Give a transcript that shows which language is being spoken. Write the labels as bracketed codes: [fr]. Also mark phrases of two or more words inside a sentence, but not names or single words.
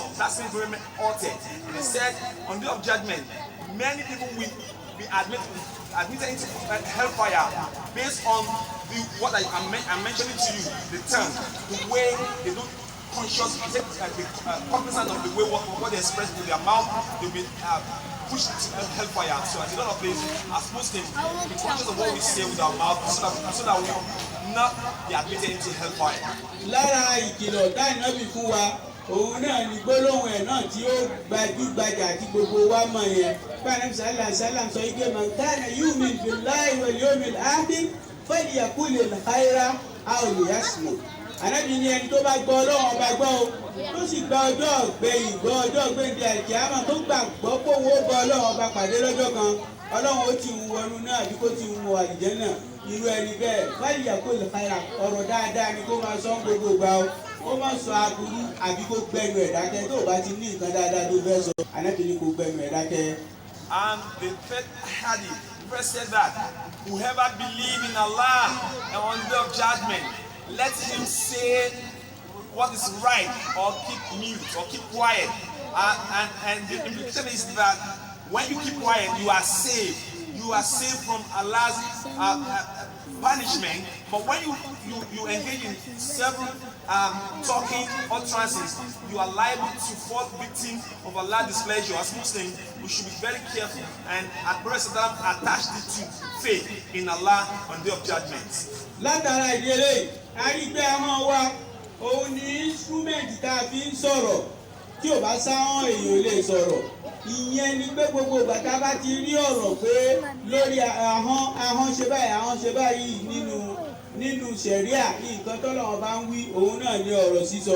[en] That statement is very altered. And he said, on the day of judgment, many people will be admitted into hellfire based on what I'm mentioning to you, the tongue, the way they don't consciously take cognizance of the way what they express with their mouth, they'll be pushed to hellfire. So as a lot of this, as Muslims, be conscious of what we say with our mouth so that we will not be admitted into hellfire. [yo] Lára ìkìlọ̀ dáìná bí fún wa, òun náà ní gbólóhùn ẹ̀ náà tí ó gbajúgbajà tí gbogbo wa mọ̀ yẹn. Báyìí sálàm sálàm sọ ike [ar] من كان يؤمن بالله واليوم الآخر فليقل خيرا أو ليصمت. [yo] Ànábì ní ẹni tó bá gbọ́ Ọlọ́run ọba gbọ́ o, tó sì gba ọjọ́ ọ̀gbẹ̀yìn gbọ́ ọjọ́ ọ̀gbẹ̀yìn àkíyàmọ̀ tó gbàgbọ́ pé òun ó bá Ọlọ́run ọba pàdé lọ́jọ́ kan, Ọlọ́run ó ti ń wọnú náà àbí kó ti ń wọ àlùjánnà. Irú ẹni bẹ́ẹ̀ [ar] فليقل خيرا, [yo] ọ̀rọ̀ dáadáa ni kó máa sọ gbogbo gbà o. Ó máa sọ aburú àbí kó gbẹnu ẹ̀ dákẹ́ tó bá ti ní nǹkan dáadáa tó fẹ́ sọ. Ànábì ní kó gbẹnu ẹ̀ dákẹ́. [en] And the third hadith, the prophet said that whoever believes in Allah and on the day of judgment, let him say what is right or keep mute or keep quiet. And the implication is that when you keep quiet, you are saved. You are saved from Allah's punishment. But when you engage in several talking utterances, you are liable to fall victim of Allah's displeasure. As Muslims, we should be very careful and attach it to faith in Allah on the day of judgment. [yo] Látara ìdílé, a rí pé àwọn wa òun ní instrument tá a fi ń sọ̀rọ̀ tí ò bá sáwọn èèyàn lè sọ̀rọ̀. Ìyẹn ni pé gbogbo ìgbà tá a bá ti rí ọ̀rọ̀ pé lórí ahọ́n ṣe báyìí nínú ṣẹ̀ríà nǹkan tọ́lọ́run bá ń wí òun náà ní ọ̀rọ̀ sísọ.